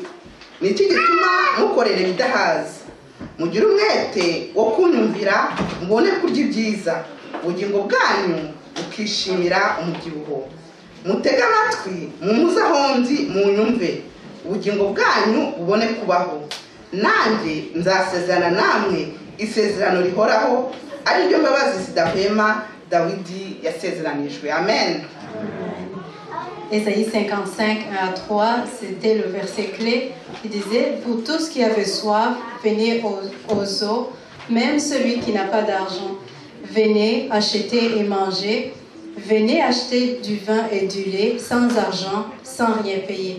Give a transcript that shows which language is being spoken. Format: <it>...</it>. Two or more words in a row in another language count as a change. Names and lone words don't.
<rw>Ni iki gituma mukorera ibidahaza? Mugire umwete wo kunyumvira mubone kurya ibyiza, ubugingo bwanyu bukishimira umubyibuho. Mutega amatwi mumuze ahondi munyumve, ubugingo bwanyu bubone kubaho. Nanjye nzasezerana namwe isezerano rihoraho, ari ryo mbabazi zidahwema Dawidi yasezeranijwe. Amen.</rw> <fr>Ésaïe 55, 1 à 3, c'était le verset clé qui disait « Vous tous qui avez soif, venez aux eaux, même celui qui n'a pas d'argent. Venez acheter et manger. Venez acheter du vin et du lait sans argent, sans rien payer.</fr>